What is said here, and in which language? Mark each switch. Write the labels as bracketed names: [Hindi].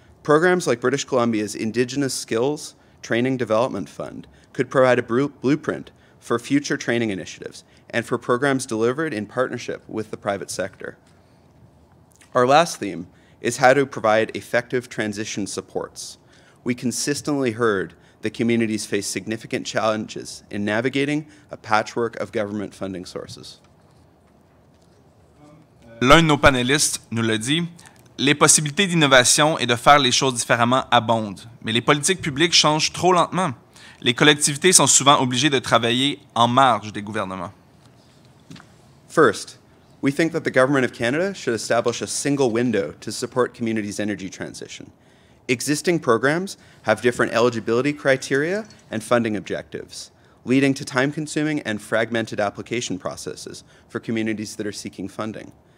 [English] Programs like British Columbia's Indigenous Skills Training Development Fund could provide a blueprint for future training initiatives and for programs delivered in partnership with the private sector. Our last theme is how to provide effective transition supports. We consistently heard that communities face significant challenges in navigating a patchwork of government funding sources. [French] L'un de nos panélistes nous l'a dit, les possibilités d'innovation et de faire les choses différemment abondent, mais les politiques publiques changent trop lentement. Les collectivités sont souvent obligées de travailler en marge des gouvernements. [English] First, we think that the Government of Canada should establish a single window to support communities' energy transition. Existing programs have different eligibility criteria and funding objectives, leading to time-consuming and fragmented application processes for communities that are seeking funding.